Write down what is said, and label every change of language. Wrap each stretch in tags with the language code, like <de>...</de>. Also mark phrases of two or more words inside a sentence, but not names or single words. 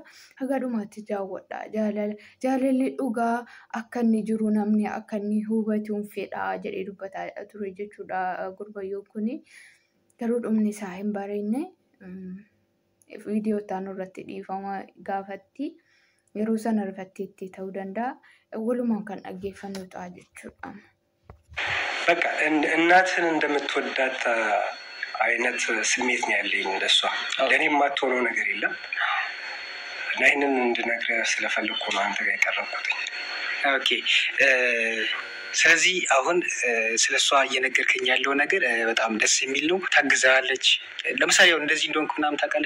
<om>Haga dhumaatti jaawwadha. Jaalalli dhugaa akka inni jiru namni akka inni hubatuun fedha jedhee dubbataa ture jechuudha gurbayyoo kuni. Garuu dhumni isaa hin bareenye viidiyoo taanu irratti dhiifama gaafatti yeroo sana rifatteetti ta'uu danda'a. Walumaan kan dhaggeeffannu ta'a jechuudha.</om> <am>በቃ እናትን እንደምትወዳት አይነት ስሜት ነው ያለኝ ለሷ። ለኔ የማትሆነው ነገር የለም እና ይሄንን እንድነግርህ ስለፈለኩ ነው አንተ ጋር የቀረብኩት። ኦኬ ስለዚህ አሁን ስለሷ እየነገርከኝ ያለው ነገር በጣም ደስ የሚል ነው። ታግዛለች። ለምሳሌ አሁን እንደዚህ እንደሆንኩ ምናምን ታውቃለች?</am>